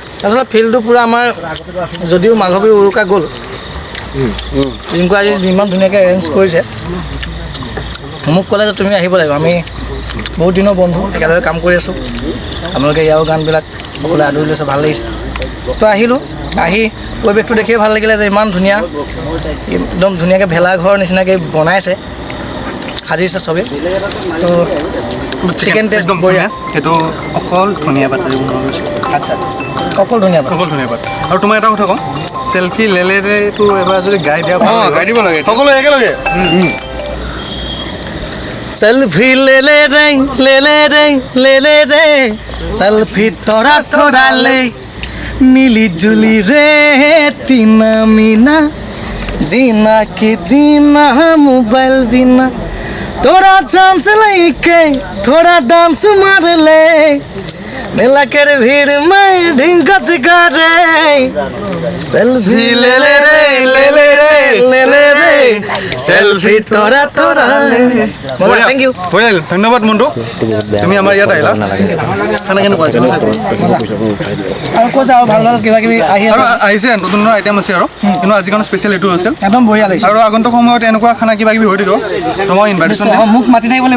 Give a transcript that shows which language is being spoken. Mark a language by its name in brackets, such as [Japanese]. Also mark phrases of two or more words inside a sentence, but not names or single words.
[Assamese] আচলতে ফিল্ডটো পূৰা আমাৰ যদিও মাঘৱী উৰুকা গ'ল ৰিংকু আজি ইমান ধুনীয়াকৈ এৰেঞ্জ কৰিছে মোক ক'লে যে তুমি আহিব লাগিব আমি বহুত দিনৰ বন্ধু একেলগে কাম কৰি আছোঁ আপোনালোকে ইয়াৰ গানবিলাক সকলোৱে আদৰি লৈছে ভাল লাগিছে তো আহিলোঁ আহি পৰিৱেশটো দেখিয়ে ভাল লাগিলে যে ইমান ধুনীয়া একদম ধুনীয়াকৈ ভেলাঘৰ নিচিনাকৈ বনাইছে সাজিছে চবেই তো [English] chicken taste [Assamese] বঢ়িয়া সেইটো অকল ধনিয়া পাতেৰে বনোৱা গৈছে আচ্ছা অকল ধুনীয়া অকল ধনিয়া পাত আৰু তোমাৰ এটা কথা কওঁ চেল্ফি লেলেৰেটো এবাৰ যদি গাই দিয়া গাই দিব লাগে সকলো একেলগে [Hindi] सेल्फी ले ले रे सेल्फी थोड़ा थोड़ा ले मिली जुली रे टीना मीना जीना की जीना मोबाइल बिना थोड़ा चांस लेके थोड़ा डांस मार ले मेला कर भीड़ में ढिंका सिखा रे सेल्फी ले ले रे सेल्फी थोड़ा थोड़ा ले [English] thank you [Assamese] ধন্যবাদ মন্টু তুমি আমাৰ ইয়াত আহিলা খানা কেনেকুৱা হৈছে আৰু কৈছে আৰু ভাল ভাল কিবা কিবি আহি আৰু আছে আহিছে নতুন নতুন আইটেম আছে আৰু কিন্তু আজি কাৰণে স্পেচিয়েল এইটো আছিল একদম বঢ়িয়া লাগিছে আৰু আগন্তুক সময়ত এনেকুৱা খানা কিবা কিবি হৈ থাকিব তোমাক ইনভাইটেশ্যন মোক মাতি থাকিব লাগিব